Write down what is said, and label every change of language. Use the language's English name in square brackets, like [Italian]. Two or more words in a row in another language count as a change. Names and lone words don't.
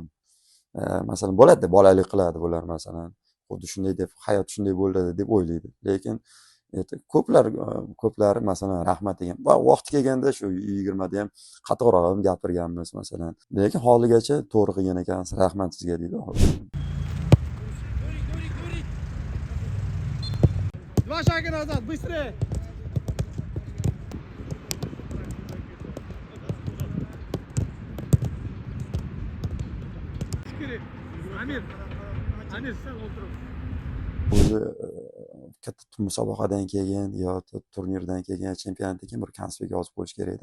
[Uzbek] Masalan, bo'ladi-da, bolalik qiladi bular masalan. Xuddi shunday deb, hayot shunday bo'ladi deb o'ylaydi. Lekin ko'plari masalan rahmat degan. Va vaqti kelganda shu 20 da ham qattiqroq ham gapirganmiz masalan. Lekin hozirgacha to'g'ri qilgan ekansiz, rahmat sizga deydi. [Russian] Два шага назад, быстрее! [Uzbek] Amir, sen o'tir. O'zi katta musobaqadan keyin yo turnirdan keyin, chempionatdan keyin bir konspekt yozib qo'yish kerak-da.